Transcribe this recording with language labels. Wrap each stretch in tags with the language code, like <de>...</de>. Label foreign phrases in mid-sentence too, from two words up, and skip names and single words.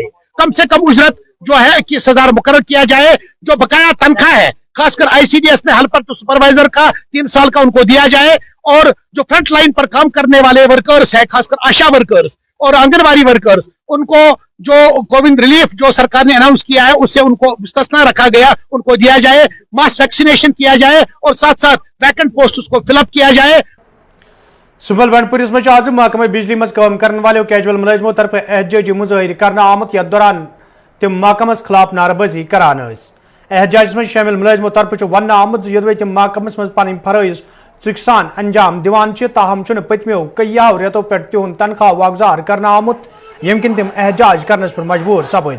<hi>कम से कम उजरत जो है 21,000 मुकर्रर किया जाए, जो बकाया तनख्वाह है खासकर आईसीडीएस में</hi> <en>helper to supervisor</en> <hi>का 3 साल का उनको दिया जाए, और जो</hi> <en>front line</en> <hi>पर काम करने वाले वर्कर्स है खासकर आशा वर्कर्स और आंगनबाड़ी वर्कर्स, उनको जो</hi> <en>covid relief</en> <hi>जो सरकार ने अनाउंस किया है उससे उनको मुस्तस्ना रखा गया, उनको दिया जाए,</hi> <en>mass vaccination</en> <hi>किया जाए, और साथ साथ</hi> <en>vacant post</en> <hi>उसको फिलअप किया जाए।</hi> <ks>सुबल बंडपुरिस में आज महकमा बिजली मज काम करने वाले कैजुअल मुलाजिमों तरफ एहतजाजी मुजाहिर करना आमत यथ दौरान तम महकमस खिलाफ नारेबाजी करान। एहतजाज में शामिल मुलाजिमों तरफ वन आमुत यदि तम महकमस मज पन फरइज चुक सान अंजाम दिवान ताहम पतमो कईयाव रेतों पे तिहुंद तनख्वाह वागुजार करना आमुत यम किन तम एहतजाज करने पर मजबूर सपद।</ks>